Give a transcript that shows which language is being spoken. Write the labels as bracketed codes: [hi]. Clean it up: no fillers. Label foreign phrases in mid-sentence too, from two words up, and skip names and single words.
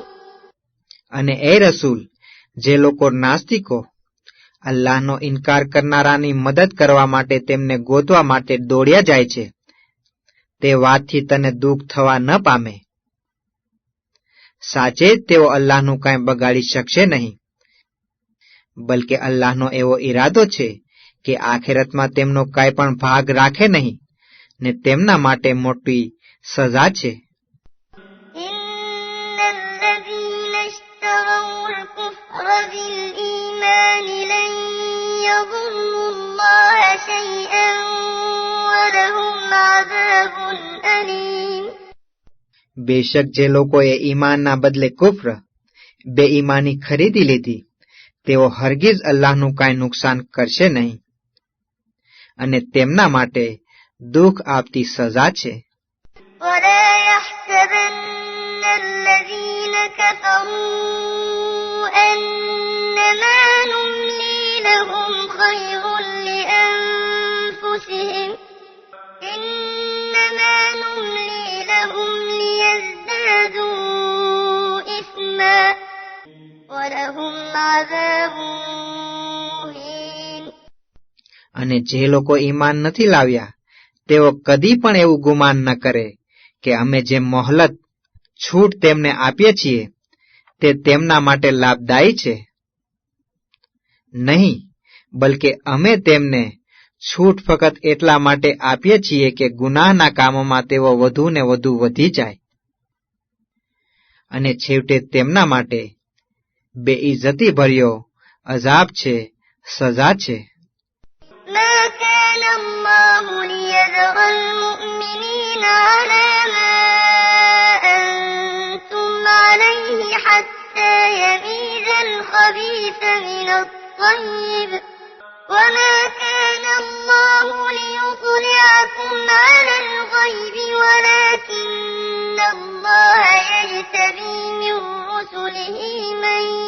[gu] અને એ રસૂલ, જે લોકો નાસ્તિકો અલ્લાહનો ઇનકાર કરનારાની મદદ કરવા માટે તેમને ગોતવા માટે દોડ્યા જાય છે, તે વાતથી તને દુઃખ થવા ન પામે. સાચે જ તેઓ અલ્લાહનું કાંઈ બગાડી શકશે નહીં, બલકે અલ્લાહનો એવો ઈરાદો છે કે આખેરતમાં તેમનો કાંઈ પણ ભાગ રાખે નહીં, ને તેમના માટે મોટી સજા છે. [ar] إن الذين اشتروا الكفر بالإيمان لن يضروا الله شيئا ولهم عذاب أليم. [gu] બેશક જે લોકોએ ઈમાનના બદલે કુફર બેઈમાની ખરીદી લીધી, તેઓ હરગીઝ અલ્લાહનું કાંઈ નુકસાન કરશે નહીં, અને તેમના માટે દુઃખ આપતી સજા છે. [ar] ولا يحسبن الذين كفروا أنما نملي لهم خير لأنفسهم إنما نملي لهم ليزدادوا إثما ولهم عذاب مهين. [gu] અને જે લોકો ઈમાન નથી લાવ્યા, તેઓ કદી પણ એવું ગુમાન ન કરે કે અમે જે મોહલત છૂટ તેમને આપીએ છીએ તે તેમના માટે લાભદાયી છે. નહીં, બલકે અમે તેમને છૂટ ફક્ત એટલા માટે આપીએ છીએ કે ગુનાહના કામોમાં તેઓ વધુ ને વધુ વધી જાય, અને છેવટે તેમના માટે બેઇજ્જતી ભર્યો અઝાબ છે, સજા છે. [ar] ما كان الله ليذر المؤمنين على ما أنتم عليه حتى يميز الخبيث من الطيب وما كان الله ليطلعكم على الغيب ولكن الله يجتبي من رسله من